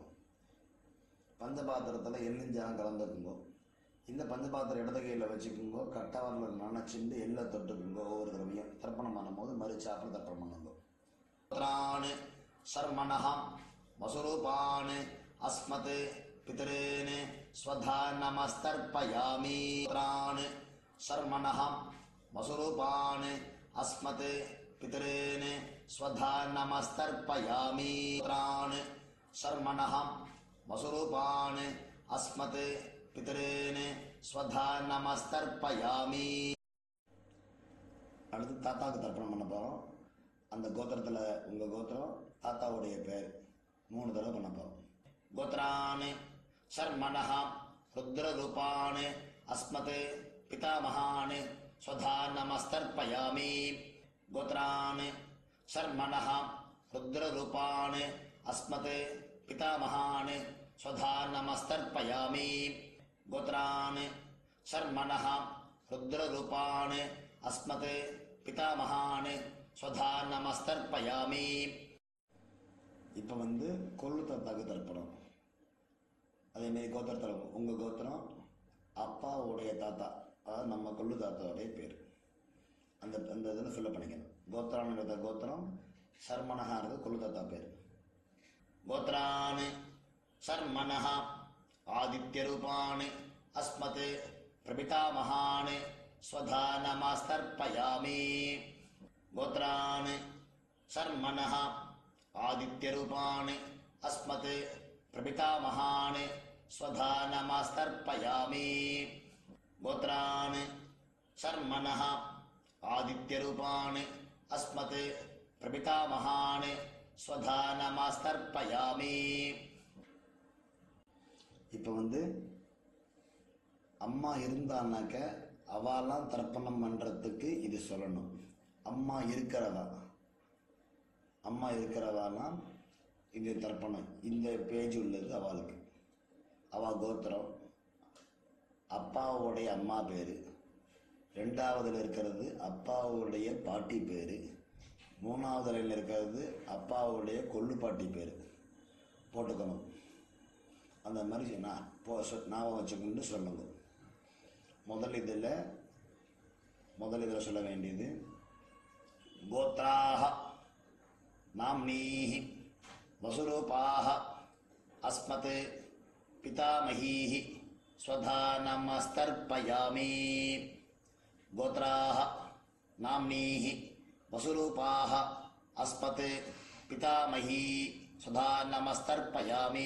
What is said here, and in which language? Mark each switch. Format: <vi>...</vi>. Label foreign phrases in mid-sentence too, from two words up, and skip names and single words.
<ta>பஞ்சபாத்திரத்தில் எள்ளிஞ்சாலும் கலந்துக்குங்கோ. இந்த பஞ்சபாத்திரம் இடது கையில் வச்சுக்குங்கோ. கட்டவரில் நினைச்சுட்டு எள்ளை தொட்டுக்குங்கோ. ஒவ்வொரு தடவையும் தர்ப்பணம் பண்ணும்போது மறுச்சாப்பில் தர்ப்பணம் பண்ணுங்கோ.</ta> <sa>गोत्रान् शर्मणः वसुरूपान् अस्मत् पितॄन् स्वधा नमस्तर्पयामि. गोत्रान् शर्मणः वसुरूपान् अस्मत् पितॄन् स्वधा नमस्तर्पयामि. गोत्रान् शर्मणः वसुरूपान् अस्मत् पितॄन् स्वधा नमस्तर्पयामि.</sa> <ta>அடுத்து தாத்தாவுக்கு தர்ப்பணம் பண்ண போகிறோம். அந்த கோத்திரத்தில் உங்கள் கோத்திரம் தாத்தாவுடைய பேர் 3 தடவை பண்ண போகிறோம்.</ta> <sa>गोत्रान् शर्मणः रुद्ररूपान् अस्मत् पितामहान् स्वधा नमस्तर्पयामि गोत्रान् शर्मणः रुद्ररूपान् अस्मत् पितामहान् स्वधा नमस्तर्पयामि गोत्रान् शर्मणः रुद्ररूपान् अस्मत् पितामहान् स्वधा நமஸ்தர்ப்பயாமி.</sa> <ta>இப்போ கொள்ளு தாத்தாக்கு தர்ப்பணம். அதேமாரி கோத்திரத்தில் உங்கள் கோத்திரம் அப்பாவுடைய தாத்தா, அதாவது நம்ம கொள்ளு தாத்தாவுடைய பேர், அந்த அந்த இதில் ஃபில்லப் பண்ணிக்கணும். கோத்திரான்றது கோத்திரம், சர்மனஹான்றது கொள்ளு தாத்தா பேர்.</ta> <sa>गोत्रान् शर्मणः आदित्यरूपान् अस्मत् प्रपितामहान् स्वधा नमस्तर्पयामि. गोत्रान् शर्मणः आदित्यरूपान् अस्मत् प्रपितामहान् स्वधा नमस्तर्पयामि. गोत्रान् शर्मणः आदित्यरूपान् अस्मत् प्रपितामहान् स्वधा नमस्तर्पयामि.</sa> <ta>இப்போ அம்மா இருந்தான்னாக்க அவெல்லாம் தர்ப்பணம் பண்ணுறதுக்கு இது சொல்லணும். அம்மா இருக்கிறவாலாம் இது தர்ப்பணம். இந்த பேஜ் உள்ளது அவளுக்கு. அவள் கோத்திரம், அப்பாவுடைய அம்மா பேர், ரெண்டாவதுல இருக்கிறது அப்பாவுடைய பாட்டி பேர், மூணாவது லைனில் இருக்கிறது அப்பாவுடைய கொள்ளு பாட்டி பேர் போட்டுக்கணும். அந்த மாதிரி ஞாபகம் வச்சுக்கொண்டு சொல்லுங்க. முதல் இதில் சொல்ல வேண்டியது</ta> <sa>गोत्राः नाम्नीः वसुरूपाः अस्मत् पितामहीः स्वधा नमस्तर्पयामि. गोत्राः नाम्नीः वसुरूपाः अस्मत् पितामही स्वधा नमस्तर्पयामि.</sa>